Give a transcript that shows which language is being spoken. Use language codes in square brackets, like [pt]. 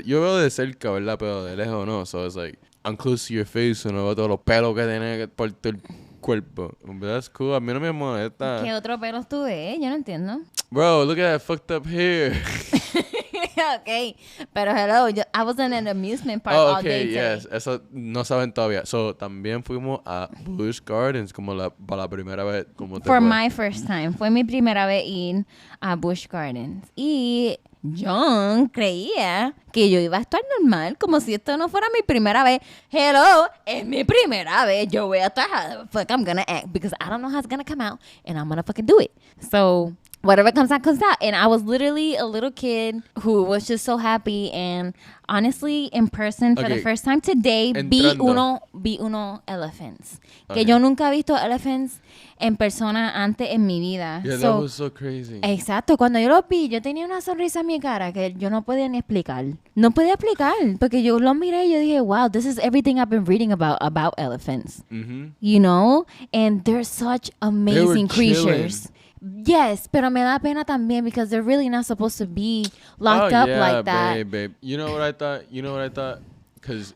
[es] Yo veo de cerca, ¿verdad? Pero de lejos no. [en] So it's like, I'm close to your face, so [es] no veo todos los pelos que tienes por todo el cuerpo. [en] That's cool. [es] A mí no me molesta. ¿Qué otro pelos tú ves? Yo no entiendo. [en] Bro, look at that fucked up hair. Okay, pero hello, I was in an amusement park all day today. [es] Yes, eso no saben todavía. So, también fuimos a Busch Gardens para la primera vez. [en] For my first time. [es] Fue mi primera vez ir a Busch Gardens. Y John creía que yo iba a estar normal, como si esto no fuera mi primera vez. Hello, es mi primera vez. Yo voy a estar [en] how the fuck I'm gonna act, because I don't know how it's gonna come out, and I'm gonna fucking do it. So... whatever comes out, comes out. And I was literally a little kid who was just so happy. And honestly, in person, for the first time today, [es] vi uno [en] elephants. Okay. [es] Que yo nunca he visto elephants en persona antes en mi vida. [en] Yeah, that was so crazy. [es] Exacto. Cuando yo los vi, yo tenía una sonrisa en mi cara que yo no podía ni explicar. No podía explicar. Porque yo los miré y yo dije, [en] wow, this is everything I've been reading about elephants. Mm-hmm. You know? And they're such amazing creatures. Yes, [es] pero me da pena también [en] because they're really not supposed to be locked up like that. Babe. You know what I thought? Cause